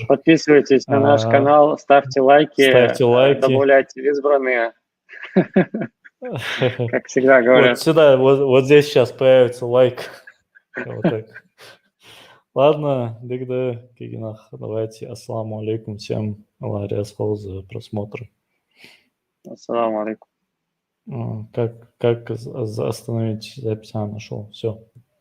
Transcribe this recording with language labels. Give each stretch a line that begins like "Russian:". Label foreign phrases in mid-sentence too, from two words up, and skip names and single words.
Russian: Подписывайтесь на наш канал, ставьте лайки, добавляйте в избранные. Как всегда говорят. Вот сюда, вот здесь сейчас появится лайк. Вот так. Ладно, Дигда, Кигинах, давайте,
Arabic: السلام عليكم
Russian: всем, Аллах разхол за просмотр.
Arabic: السلام عليكم.
Russian: Как остановить запись? Нашел, все.